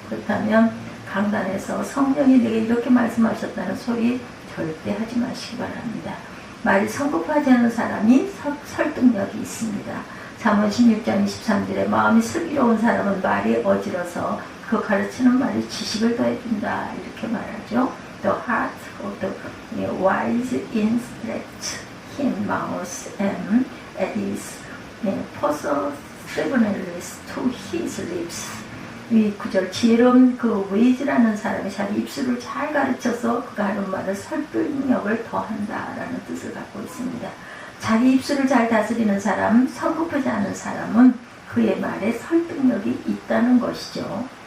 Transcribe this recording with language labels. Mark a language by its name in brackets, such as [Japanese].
[Korean] 그렇다면 강단에서 성령이 내게 이렇게 말씀하셨다는 소리 절대 하지 마시기 바랍니다. 말이 성급하지 않은 사람이 설득력이 있습니다. 잠언 16장 23절에 마음이 슬기로운 사람은 말이 어지러서 그 가르치는 말이 지식을 더해준다 이렇게 말하죠. [English] The heart of the wise instructs his mouth and adds perseverance to his lips. [Korean] 이 구절 지혜로운 그 웨이즈라는 사람이 자기 입술을 잘 가르쳐서 그가 하는 말을 설득력을 더한다라는 뜻을 갖고 있습니다. 자기 입술을 잘 다스리는 사람, 성급하지 않은 사람은 그의 말에 설득력이 있다는 것이죠.